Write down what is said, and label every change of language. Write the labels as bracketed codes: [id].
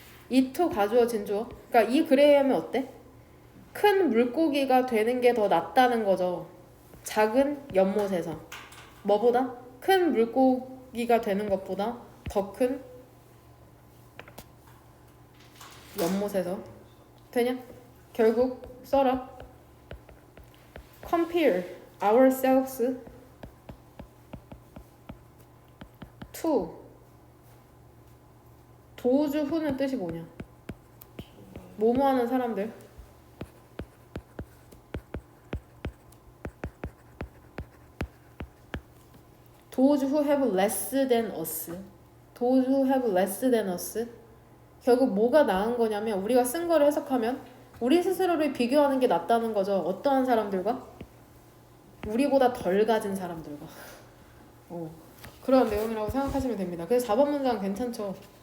[ko] 이토 가주어진 주어. 그러니까 이 글에 의하면 어때? 큰 물고기가 되는 게 더 낫다는 거죠. 작은 연못에서. 뭐보다? 큰 물고기가 되는 것보다 더 큰 연못에서. 되냐? 결국 써라. [en] compare ourselves to those who [ko] 는 뜻이 뭐냐? 뭐뭐 하는 사람들. [en] those who have less than us. those who have less than us. [ko] 결국 뭐가 나은 거냐면 우리가 쓴 거를 해석하면 우리 스스로를 비교하는 게 낫다는 거죠. 어떠한 사람들과? 우리보다 덜 가진 사람들과. 그런 내용이라고 생각하시면 됩니다. 그래서 4번 문장 괜찮죠?